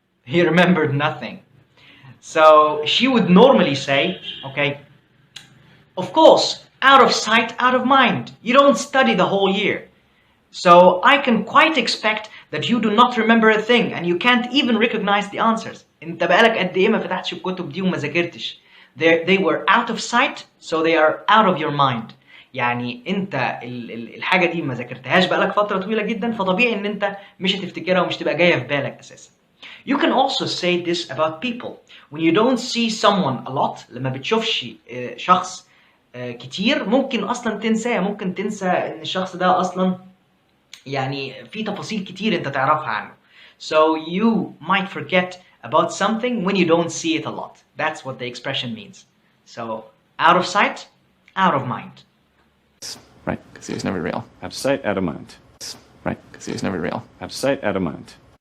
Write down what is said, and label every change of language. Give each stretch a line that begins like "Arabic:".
English: He remembered nothing. So she would normally say, okay, of course, out of sight, out of mind. You don't study the whole year. So I can quite expect that you do not remember a thing and you can't even recognize the answers.
Arabic: انت بقالك قد ايه ما فتحتش الكتب دي وما ذاكرتش.
English: They were out of sight, so they are out of your mind.
Arabic: يعني انت الحاجة دي ما ذاكرتهاش بقالك فترة طويلة جدا، فطبيعي ان انت مش هتفتكرها ومش تبقى جاية في بالك اساسا.
English: You can also say this about people.
Arabic: When you don't see someone a lot, لما بتشوفش شخص كتير ممكن اصلا تنساه، ممكن تنسى ان الشخص ده اصلا يعني في تفاصيل كتير انت تعرفها عنه.
English: So you might forget about something when you don't see it a lot. That's what the expression means. So out of sight, out of mind. Right, because he was never real. Out of sight, out of mind. Right, because he was never real. Out of sight, out of mind.